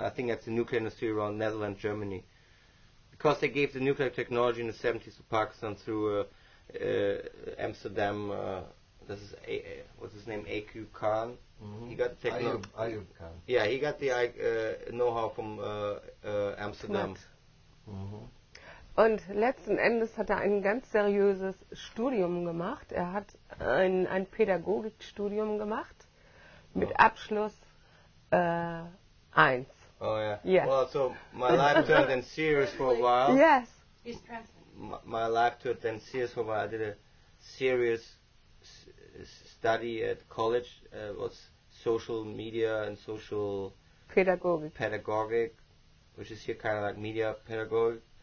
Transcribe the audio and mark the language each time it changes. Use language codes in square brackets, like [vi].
[en] I think that's the nuclear industry around Netherlands, Germany. Because they gave the nuclear technology in the 70s to Pakistan through Amsterdam, this is, what's his name, A.Q. Khan. Mm-hmm. He got the technology. Ayub Khan. Yeah, he got the know-how from Amsterdam. Mm-hmm. [de] Und letzten Endes hat er ein ganz seriöses Studium gemacht. Er hat ein Pädagogikstudium gemacht mit Abschluss 1. [en] Oh yeah. Yes. Well, so my life turned then serious for a while. Yes. He's translating. My life turned then serious for a while. I did a serious study at college. Was social media and social pedagogic, which is here kind of like media pedagogic.